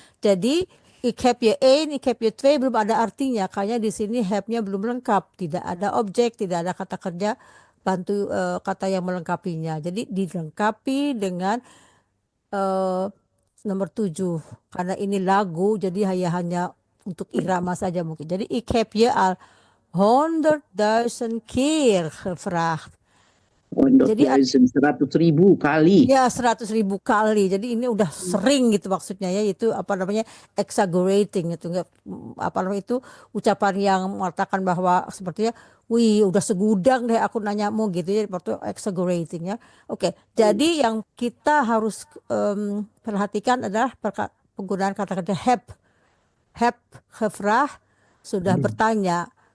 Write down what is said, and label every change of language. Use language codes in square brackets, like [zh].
[id] Jadi [nl] ik heb je 1, ik heb je 2 [id] belum ada artinya. Kayaknya di sini have-nya belum lengkap, tidak ada objek, tidak ada kata kerja bantu kata yang melengkapinya. Jadi dilengkapi dengan nomor 7 karena ini lagu jadi hanya untuk irama saja mungkin. Jadi [nl] ik heb je al 100.000 keer gevraagd. [id] Jadi 100.000 kali. ya 100.000 kali. Jadi ini udah sering gitu maksudnya ya, itu apa namanya exaggerating itu, enggak apa namanya itu ucapan yang mengatakan bahwa sepertinya wih udah segudang deh aku nanyamu gitu ya, waktu exaggerating ya. Oke, jadi yang kita harus perhatikan adalah penggunaan kata-kata heb gevraagd, sudah bertanya.